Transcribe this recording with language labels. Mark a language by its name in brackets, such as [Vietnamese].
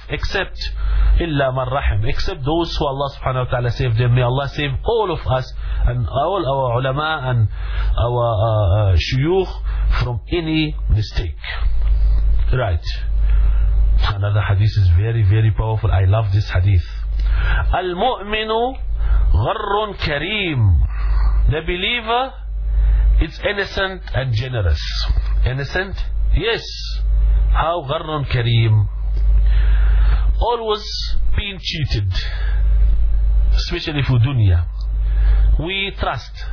[English] Except illa man rahim, except those who Allah subhanahu wa ta'ala saved them. May Allah save all of us and all our ulama and our shuyukh from any mistake. Right. Another hadith is very, very powerful. I love this hadith. [Arabic] Al-mu'minu غَرٌ كَرِيمٌ. [English] The believer is innocent and generous. Innocent? Yes. How [Arabic] غَرٌ كَرِيمٌ. [English] Always being cheated, especially for dunya. We trust.